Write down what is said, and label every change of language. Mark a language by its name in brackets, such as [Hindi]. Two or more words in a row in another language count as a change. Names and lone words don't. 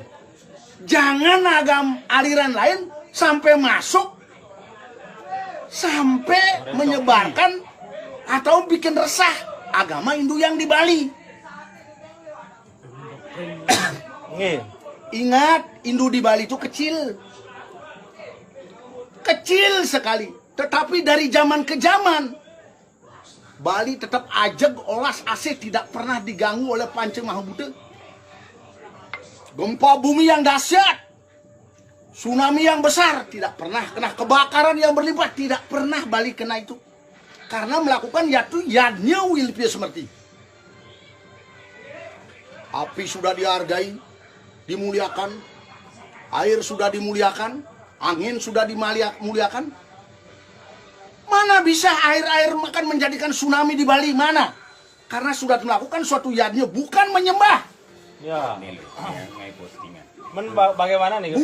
[Indonesian] Jangan agama aliran lain sampai masuk, sampai menyebarkan atau bikin resah agama Hindu yang di Bali. Ingat, Hindu di Bali itu kecil. Kecil sekali. Tetapi dari zaman ke zaman, Bali tetap ajeg, olas, asih, tidak pernah diganggu oleh Panca Mahabuddha. Gempa bumi yang dahsyat, tsunami yang besar, tidak pernah kena. Kebakaran yang berlimpah, tidak pernah Bali kena itu. Karena melakukan yadnya wilpia semerti. Api sudah dihargai, dimuliakan. Air sudah dimuliakan. Angin sudah dimuliakan. Mana bisa air-air akan menjadikan tsunami di Bali? Mana? Karena sudah melakukan suatu yadnya, bukan menyembah. Ya. Bagaimana nih?